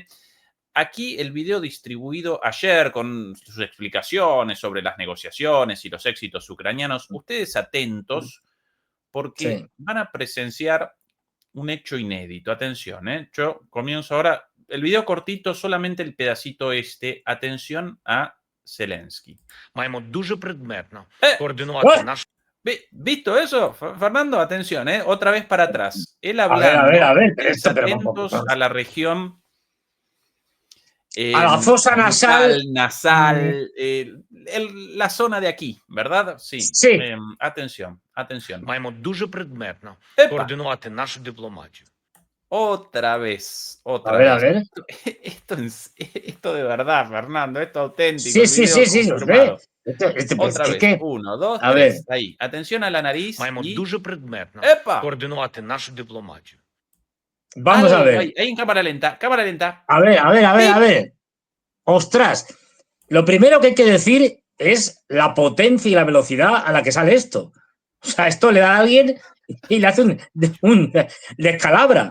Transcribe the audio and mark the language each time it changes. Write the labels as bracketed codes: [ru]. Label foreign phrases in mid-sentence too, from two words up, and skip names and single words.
[es] Aquí el video distribuido ayer con sus explicaciones sobre las negociaciones y los éxitos ucranianos. Ustedes atentos porque van a presenciar un hecho inédito. Atención, yo comienzo ahora. El video cortito, solamente el pedacito Atención a Zelensky. [uk] Маємо дуже предметно координувати наш... [es] ¿Visto eso, Fernando? Atención, otra vez para atrás. Él hablando, a ver, atentos a la región... a la fosa nasal. La zona de aquí, ¿verdad? Sí. Atención. [uk] Маємо дуже предметно координувати нашу дипломатію. [es] Otra vez. A ver. Esto de verdad, Fernando, esto auténtico. Sí, lo sé. Otra vez. 1, 2, 3. Ahí. Atención a la nariz. [uk] Маємо дуже предметно координувати нашу дипломатію. [es] Vamos a ver. Ahí en cámara lenta. A ver. Ostras. Lo primero que hay que decir es la potencia y la velocidad a la que sale esto. O sea, esto le da a alguien y le hace un descalabra.